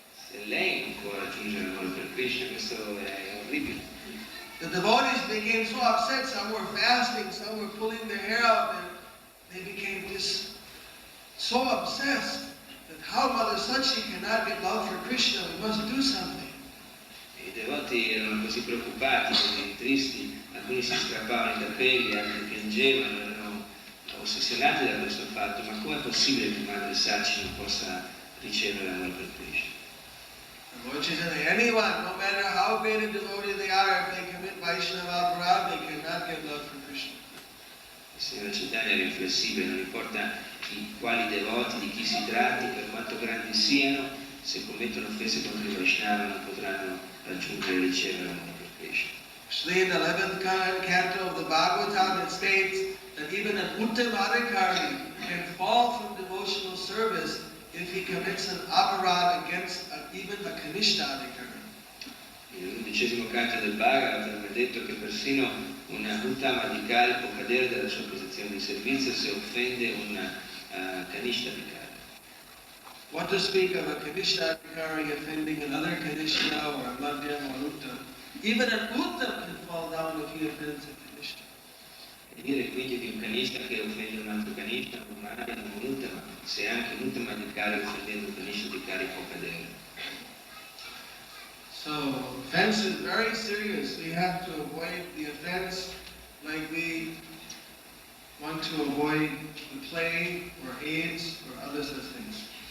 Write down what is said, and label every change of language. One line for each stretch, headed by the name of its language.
Italian: Se lei non può raggiungere l'amore per Krishna, questo è orribile.
English: The devotees became so upset. Some were fasting, some were pulling their hair out, and they became just so obsessed that how Mother Sachi cannot get love for Krishna, we must do something.
Italian: I devoti erano così preoccupati, così tristi, alcuni si strappavano i capelli, altri piangevano, erano ossessionati da questo fatto. Ma com'è possibile che Madre Sachi non possa ricevere l'amore per Krishna?
English: Lord Chaitanya, anyone, no matter how great a devotee they are, if they commit Vaishnava aparad, they cannot get love for Krishna.
Italian: Il Signore Chaitanya era inflessibile, non importa quali devoti, di chi si tratti, per quanto grandi siano, se commettono offese contro i Vaishnava non potranno raggiungere e ricevere l'amore per Krishna.
English: Actually, in the 11th canto of the Bhagavatam, it states that even an Uttamadikari can fall from devotional service if he commits an aparad against even a Kanishtadikari.
Italian: Nell'11° canto del Bhagavatam è detto che persino un Uttamadikari può cadere dalla sua posizione di servizio se offende un Kanishtadikari.
English: What to speak of a Kanishtadikari offending another Kanishta or a Madhyam or Uttam? Even an Uttam can fall down if he offends a Kanishta.
Italian: E dire quindi di un Kanishta che offende un altro Kanishta, un Madhyam o un Uttama, se anche un Uttamadikari offendendo un Kanishtadikari può cadere.
English: So, offense is very serious. We have to avoid the offense like we want to avoid the plague or AIDS or other such things.